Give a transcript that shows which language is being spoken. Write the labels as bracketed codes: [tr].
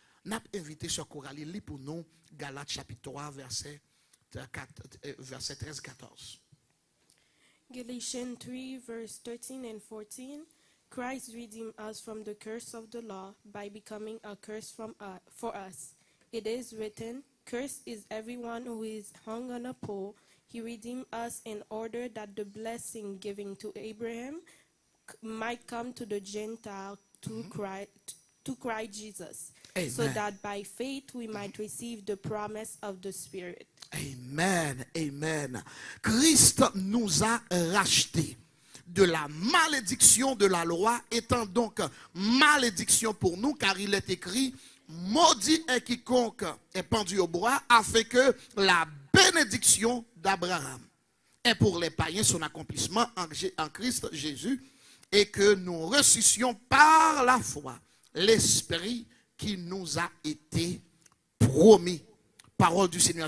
[fr] N'a invité sur Coralie, lit pour nous Galates chapitre 3, verset 13-14. [en] Galatians 3, verse 13 and 14. Christ redeemed us from the curse of the law by becoming a curse for us. It is written, "Cursed is everyone who is hung on a pole." He redeemed us in order that the blessing given to Abraham might come to the Gentile to Christ Jesus. Amen. So that by faith we might receive the promise of the Spirit. Amen, amen. [fr] Christ nous a rachetés de la malédiction de la loi, étant donc malédiction pour nous, car il est écrit, maudit est quiconque est pendu au bois, afin que la bénédiction d'Abraham est pour les païens son accomplissement en Christ Jésus, et que nous ressuscions par la foi l'Esprit qui nous a été promis. Parole du Seigneur.